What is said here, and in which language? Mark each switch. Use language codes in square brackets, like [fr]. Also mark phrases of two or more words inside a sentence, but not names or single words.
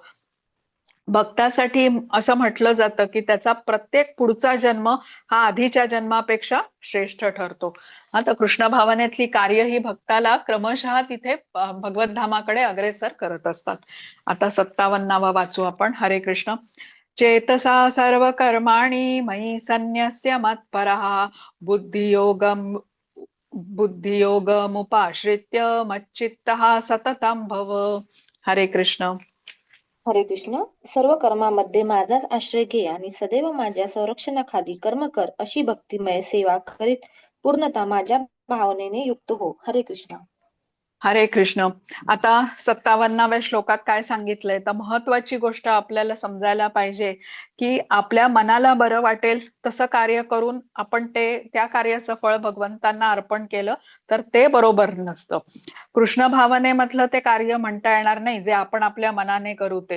[mr] भक्तासाठी असं म्हटलं जातं की त्याचा प्रत्येक पुढचा जन्म हा आधीच्या जन्मापेक्षा श्रेष्ठ ठरतो. आता कृष्ण भावनेतली कार्य ही भक्ताला क्रमशः तिथे भगवत धामाकडे अग्रेसर करत असतात. आता 57वा वाचू आपण. हरे कृष्ण. [sa] चेतसा सर्व कर्माणि मयि संन्यस्य मत्परः बुद्धियोगमुपाश्रित्य मच्चित्तः सततं भव. [mr] हरे कृष्ण. हरे कृष्ण. सर्व कर्मामध्ये माझाच आश्रय घे आणि सदैव माझ्या संरक्षणाखाली कर्म कर, अशी भक्तिमय सेवा करीत पूर्णतः माझ्या भावनेने युक्त हो. हरे कृष्ण. हरे कृष्ण. आता 57व्या श्लोकात काय सांगितलंय, तर महत्वाची गोष्ट आपल्याला समजायला पाहिजे की आपल्या मनाला बरं वाटेल तसं कार्य करून आपण त्या कार्याचं फळ भगवंतांना अर्पण केलं तर ते बरोबर नसतं. कृष्ण भावनेमधलं ते कार्य म्हणता येणार नाही जे आपण आपल्या मनाने करू ते.